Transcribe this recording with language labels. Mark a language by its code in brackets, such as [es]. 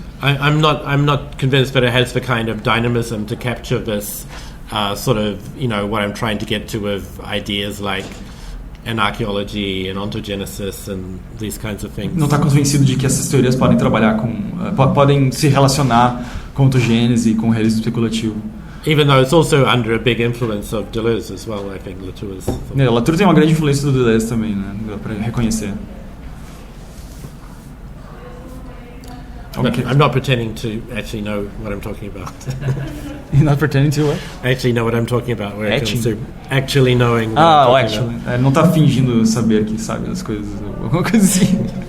[en] I'm not convinced that it has the kind of dynamism to capture this sort of, what I'm trying to get to with ideas like anarchaeology and ontogenesis and these kinds of things. [pt] Não está convencido de que essas teorias podem trabalhar podem se relacionar com ontogênese e com realismo especulativo. [en] Even though it's also under a big influence of Deleuze as well, I think Latour's. [pt] Latour tem uma grande influência do Deleuze também, né, para reconhecer. [en] Okay. I'm not pretending to actually know what I'm talking about. You're not pretending to what? I actually know what I'm talking about. Where it comes to actually knowing. Actually. [pt] Ele não está fingindo saber que sabe as coisas, alguma coisa assim.